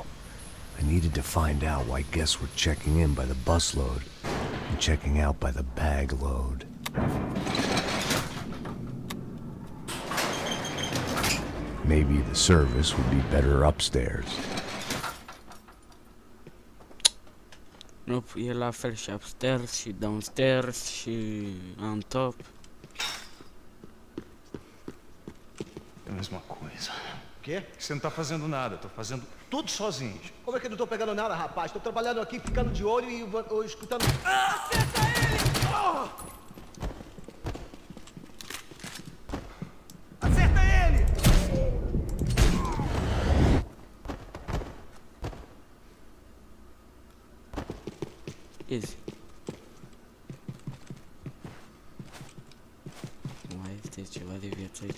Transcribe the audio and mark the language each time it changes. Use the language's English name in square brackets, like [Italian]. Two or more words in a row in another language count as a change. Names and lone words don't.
[English] I needed to find out why guests were checking in by the busload and checking out by the bag load. Maybe the service would be better upstairs. Nope, [Romanian] e la fel și upstairs și downstairs și [English] on top. [Portuguese] É a mesma coisa. Quê? Você não tá fazendo nada, tô fazendo tudo sozinho. Como é que eu não tô pegando nada, rapaz? Tô trabalhando aqui, ficando de olho e escutando... Acerta ele! Acerta ele! [English] Easy. [Romanian] Mai este ceva de viață aici?